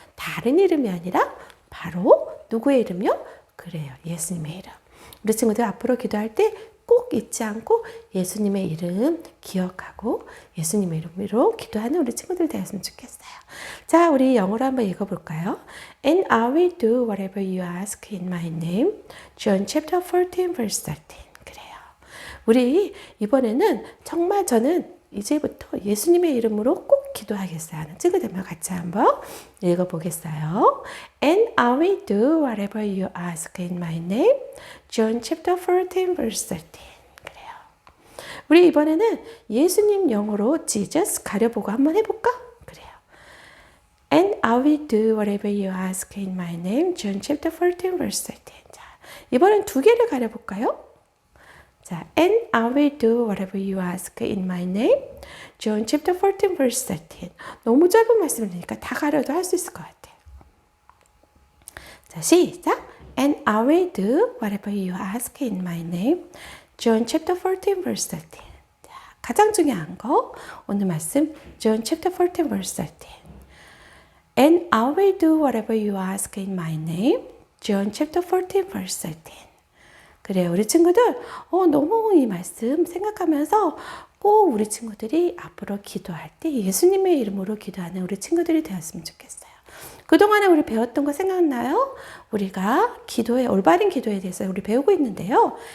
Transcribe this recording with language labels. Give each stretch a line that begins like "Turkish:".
Korean: 다른 이름이 아니라 바로 누구의 이름이요? 그래요. 예수님의 이름. 우리 친구들 앞으로 기도할 때 꼭 잊지 않고 예수님의 이름 기억하고 예수님의 이름으로 기도하는 우리 친구들 되었으면 좋겠어요. 자, 우리 영어로 한번 읽어볼까요?
English: And I will do whatever you ask in my name. John chapter 14 verse 13.
Korean: 그래요. 우리 이번에는 정말 저는 이제부터 예수님의 이름으로 꼭 기도하겠어요 하는 친구들만 같이 한번 읽어보겠어요.
English: And I will do whatever you ask in my name. John chapter 14 verse 13.
Korean: 그래요. 우리 이번에는 예수님 영어로 Jesus 가려보고 한번 해볼까? 그래요.
English: And I will do whatever you ask in my name. John chapter 14 verse 13.
Korean: 자, 이번엔 2개를 가려볼까요?
English: 자, and I will do whatever you ask in my name. John chapter 14 verse 13.
Korean: 너무 짧은 말씀이니까 다 가려도 할 수 있을 것 같아요. 자, 시작.
English: And I will do whatever you ask in my name. John chapter 14 verse 13.
Korean: 자, 가장 중요한 거 오늘 말씀
English: John chapter 14 verse 13. And I will do whatever you ask in my name. John chapter 14 verse 13.
Korean: 그래요. 우리 친구들 너무 이 말씀 생각하면서 꼭 우리 친구들이 앞으로 기도할 때 예수님의 이름으로 기도하는 우리 친구들이 되었으면 좋겠어요. 그동안에 우리 배웠던 거 생각나요? 우리가 기도에 올바른 기도에 대해서 우리 배우고 있는데요.